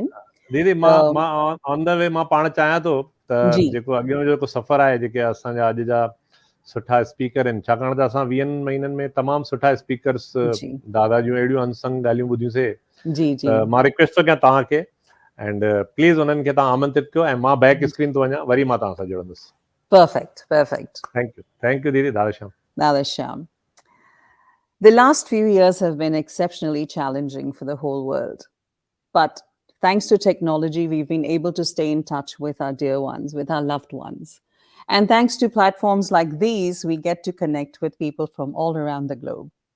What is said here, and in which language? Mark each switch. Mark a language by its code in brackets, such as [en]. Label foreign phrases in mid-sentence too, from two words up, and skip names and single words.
[sd] दीदी मां [en] on the way [sd] मां पाण चाहियां थो त जेको अॻियां जेको सफ़र आहे, जेके असांजा अॼु जा सुठा स्पीकर आहिनि, छाकाणि त असां 20 महीननि में तमामु सुठा स्पीकर्स दादा जूं अहिड़ियूं अनसंग ॻाल्हियूं ॿुधियूंसीं, त मां रिक्वेस्ट थो कयां तव्हांखे, [en] and please [sd] उन्हनि खे तव्हां आमंत्रित कयो, ऐं मां [en] back screen [sd] थो वञा, वरी मां तव्हां सां जुड़ंदुसि। [en] Perfect. Thank you दीदी। दादा श्याम। Dada Sham. The last few years have been exceptionally challenging for the whole world. But Thanks to technology, we've been able to stay in touch with our dear ones, with our loved ones. And thanks to platforms like these, we get to connect with people from all around the globe.